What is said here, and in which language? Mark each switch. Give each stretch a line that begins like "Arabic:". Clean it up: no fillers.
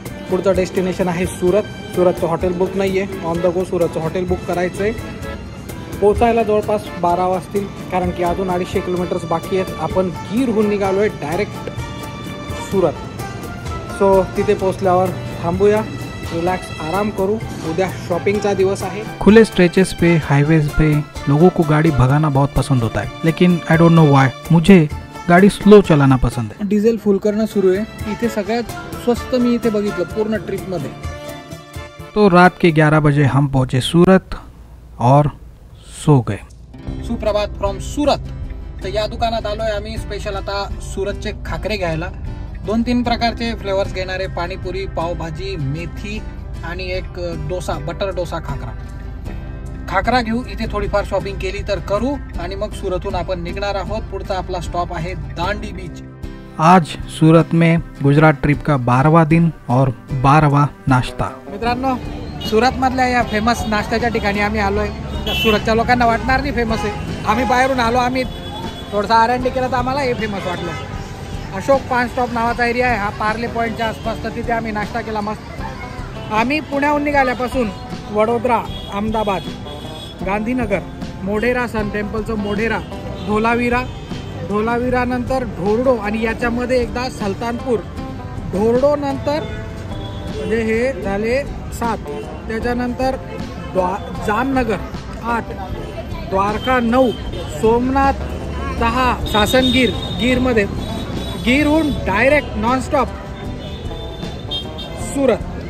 Marathi: पुढचं डेस्टिनेशन आहे Surat. सूरतचं hotel book नाही आहे,
English: on the go
Marathi: सूरतचं hotel book करायचं आहे। पोचायला जवळपास 12 वाजतील, कारण की अजून 250 किलोमीटर्स बाकी आहेत। आपण गीरहून निघालो आहे डायरेक्ट सूरत। सो तिथे पोचल्यावर थांबूया, रिलैक्स आराम करूँ। उद्या शॉपिंगचा दिवस आहे।
Hindi: खुले स्ट्रेचेस पे, हाईवेज पे लोगों को गाड़ी भगाना बहुत पसंद होता है, लेकिन
English: I don't know why
Hindi: मुझे गाड़ी स्लो चलाना पसंद है।
Marathi: डिझेल फुल करणं सुरू आहे। इथे सगळ्यात स्वस्त मी इथे बघितलं पूर्ण ट्रिप मध्ये।
Hindi: तो रात के 11 बजे हम पहुंचे सूरत और सो गए।
Marathi: सुप्रभात फ्रॉम सूरत। तर या दुकानात आलोय आम्ही स्पेशल आता सूरतचे खाकरे घ्यायला। 2-3 प्रकारचे फ्लेवर्स घेणारे, पाणीपुरी, पावभाजी, मेथी आणि एक डोसा, बटर डोसा खाकरा घेऊ। इथे थोडीफार शॉपिंग केली तर करू आणि मग सूरतहून आपण निघणार आहोत। पुढचा आपला स्टॉप आहे दांडी बीच।
Hindi: आज सूरत में गुजरात ट्रिप का 12वां दिन और 12वां नाश्ता।
Marathi: मित्रांनो, सूरत मधल्या या फेमस नाश्त्याच्या ठिकाणी आम्ही आलोय। सूरतच्या लोकांना वाटणार नाही फेमस आहे, आम्ही बाहेरून आलो, आम्ही थोडासा आरएनडी केला तर आम्हाला हे फेमस वाटलं। अशोक पान स्टॉप नावाचा एरिया आहे हा, पार्ले पॉईंटच्या आसपास। तर तिथे आम्ही नाश्ता केला मस्त। आम्ही पुण्याहून निघाल्यापासून वडोदरा, अहमदाबाद, गांधीनगर, मोढेरा, सन टेम्पलचं मोढेरा, धोलावीरा नंतर ढोरडो आणि याच्यामध्ये एकदा सल्तानपूर, ढोरडो नंतर म्हणजे हे झाले 7, त्याच्यानंतर जामनगर 8, द्वारका 9, सोमनाथ 10, सासनगीर, गीरमध्ये, गीरहून डायरेक्ट नॉनस्टॉप सूरत।